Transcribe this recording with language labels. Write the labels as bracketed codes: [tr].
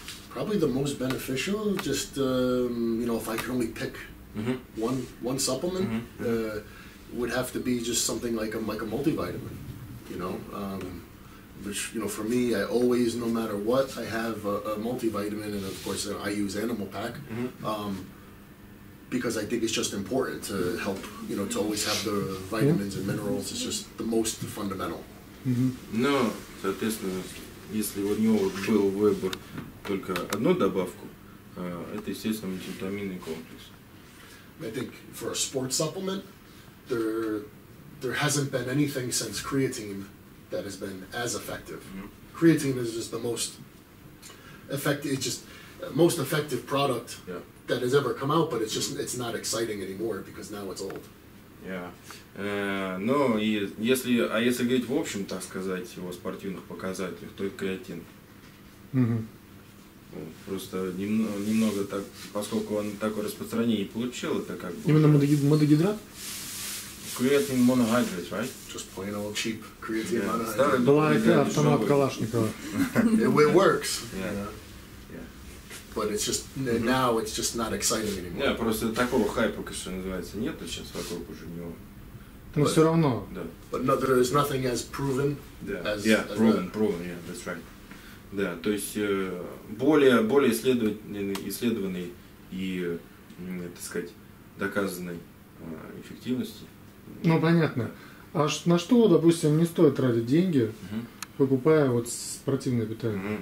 [en] Probably the most beneficial, just you know, if I could only pick one supplement, would have to be just something like a multivitamin, you know, which, you know, for me, I always, no matter what, I have a multivitamin, and of course I use Animal Pack, because I think it's just important to help, you know, to always have the vitamins and minerals. It's just the most fundamental. [ru] Но, соответственно, если у него был выбор только одну добавку, это, естественно, мультивитаминный комплекс. [en] I think for a sports supplement, there hasn't been anything since creatine that has been as effective. Creatine is just the most effective. It's just most effective product that has ever come out, but it's not exciting anymore because now it's old. [ru] Но и если говорить в общем, так сказать, о спортивных показателях, то это креатин. Просто немного так, поскольку он такое распространение получил, это как бы... Именно модогидрат? [en] Creatine monohydrate, right? Just plain old cheap creatine monohydrate. [ru] Была это автомат Калашникова. [en] It works. Yeah. But it's just, now it's just not exciting anymore. [ru] Просто такого хайпа, что называется, нет сейчас вокруг уже него. Но все равно. [en] But no, there is nothing as proven as proven, yeah, that's right. [ru] Да, то есть более исследованной и, так сказать, доказанной эффективности. Ну, понятно. А на что, допустим, не стоит тратить деньги, покупая вот спортивное питание?